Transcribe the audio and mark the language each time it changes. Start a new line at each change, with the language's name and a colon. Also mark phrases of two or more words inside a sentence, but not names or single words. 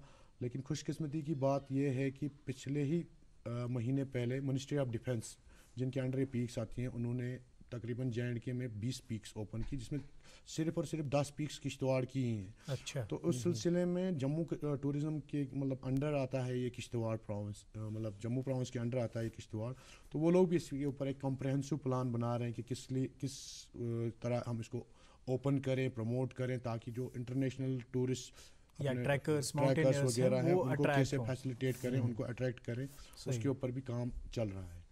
Urdu: لیکن خوش قسمتی کی بات یہ ہے کہ پچھلے ہی مہینے پہلے
English: Ministry of Defence,
Urdu: جن کے انڈر یہ پیکس آتی ہیں, انہوں نے تقریباً JNK میں 20
English: peaks open
Urdu: کی, جس میں صرف اور صرف 10 پیکس کشتواڑ کی ہی ہیں. اچھا. تو اس سلسلے میں جموں ٹورزم کے مطلب انڈر آتا ہے یہ کشتواڑ پراونس, مطلب جموں پراونس کے انڈر آتا ہے یہ کشتواڑ. تو وہ لوگ بھی اس کے اوپر ایک
English: comprehensive plan
Urdu: بنا رہے ہیں کہ کس طرح ہم اس کو اوپن کریں, پروموٹ کریں, تاکہ جو
English: international tourist
Urdu: یا ٹریکرز وغیرہ ہیں ان کو کیسے فیسیلیٹیٹ کریں, ان کو اٹریکٹ کریں, اس کے اوپر بھی کام چل رہا ہے.